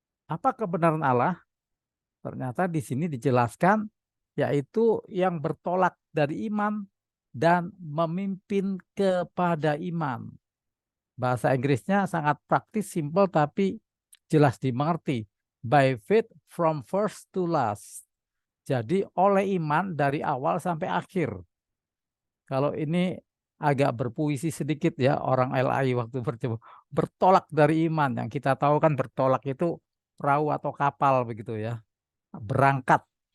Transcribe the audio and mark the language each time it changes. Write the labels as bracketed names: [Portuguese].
[Indonesian] Apa kebenaran Allah? Ternyata di sini dijelaskan, yaitu yang bertolak dari iman dan memimpin kepada iman. Bahasa Inggrisnya sangat praktis, simple, tapi jelas dimengerti. [English] By faith from first to last. [Indonesian] Jadi oleh iman dari awal sampai akhir. Kalau ini agak berpuisi sedikit ya, orang LAI waktu bertolak dari iman. Yang kita tahu kan bertolak itu perahu atau kapal begitu ya. Berangkat.